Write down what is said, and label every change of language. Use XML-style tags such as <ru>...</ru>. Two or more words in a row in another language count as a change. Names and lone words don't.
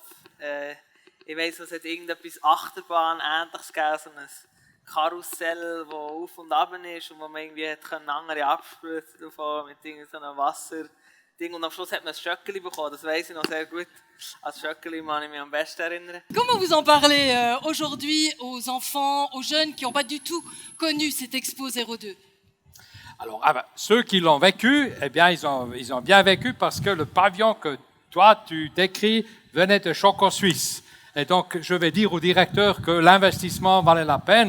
<gsw>Ich weiss, es hat irgendetwas Achterbahn-ähnliches gegeben, so ein Karussell, das auf und ab ist und wo man irgendwie andere Abspritzen davon mit so einem Wasserding. Und am Schluss hat man ein Schöckeli bekommen, das weiss ich noch sehr gut. Als Schöckeli kann ich mich am besten erinnern.</gsw> <fr>Comment vous en parlez aujourd'hui aux enfants, aux jeunes qui n'ont pas du tout connu cette Expo 02? Alors, ceux qui l'ont vécu, eh bien, ils ont bien vécu parce que le pavillon que toi, tu décris venait de Choco Suisse. Et donc, je vais dire au directeur que l'investissement valait la peine.</fr>